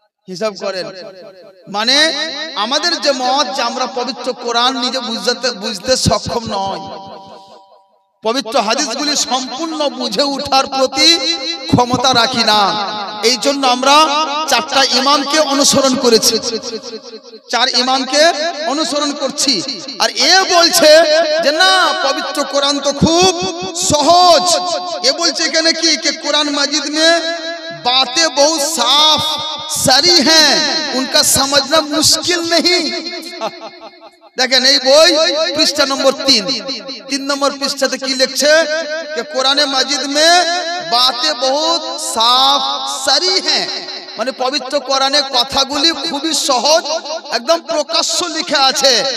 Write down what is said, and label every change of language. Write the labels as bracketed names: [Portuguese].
[Bangla] হিসাব করেন, মানে আমাদের যে মত যে আমরা পবিত্র কোরআন নিজে বুঝতে সক্ষম নয়, পবিত্র হাদিসগুলি সম্পূর্ণ বুঝে ওঠার প্রতি ক্ষমতা রাখি না। এই জন্য আমরা চারটা ইমামকে অনুসরণ করেছি, চার ইমামকে অনুসরণ করছি। আর এ বলছে যে না, পবিত্র কোরআন তো খুব সহজ। এ বলছে এখানে কি [Hindi] कि कुरान मजीद में बातें बहुत साफ सारी हैं, उनका समझना मुश्किल नहीं। [Bangla] দেখেন এই বই পৃষ্ঠা নম্বর 3 নম্বর পৃষ্ঠাতে কি লিখছে [Hindi] कि कुरान मजीद में बातें बहुत साफ सारी हैं, [Bangla] মানে পবিত্র কোরআনে কথাগুলি খুবই সহজ, একদম প্রকাশ্য লিখা আছে।